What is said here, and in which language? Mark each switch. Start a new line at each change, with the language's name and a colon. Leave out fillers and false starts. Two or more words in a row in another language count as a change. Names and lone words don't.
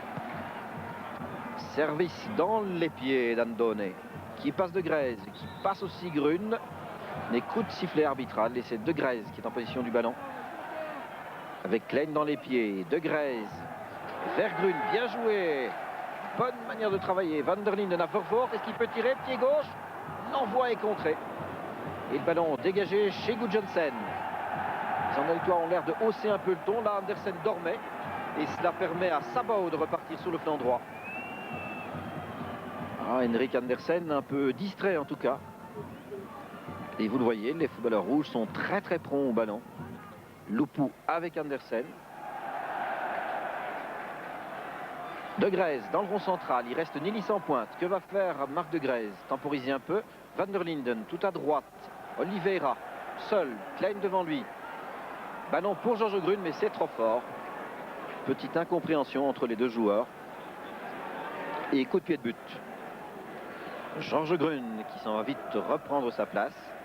French: Service dans les pieds d'Andone. Qui passe de Grèze, qui passe aussi Grune. Les coups de sifflet arbitral. Et c'est De Grèze qui est en position du ballon. Avec Klein dans les pieds. De Grèze vers Grune. Bien joué. Bonne manière de travailler. Van der Linden à Vervoort. Est-ce qu'il peut tirer? Pied gauche. L'envoi est contré. Et le ballon dégagé chez Gudjonsen. Les Anderlechtois ont l'air de hausser un peu le ton. Là, Andersen dormait. Et cela permet à Sabao de repartir sur le flanc droit. Henrik Andersen un peu distrait en tout cas. Et vous le voyez, les footballeurs rouges sont très prompts au ballon. Lupu avec Andersen. De Grèze dans le rond central, il reste Nilis en pointe. Que va faire Marc De Grèze? Temporiser un peu. Van der Linden tout à droite. Oliveira seul, Klein devant lui. Ballon pour Georges Grune, mais c'est trop fort. Petite incompréhension entre les deux joueurs. Et coup de pied de but. Georges Grune qui s'en va vite reprendre sa place.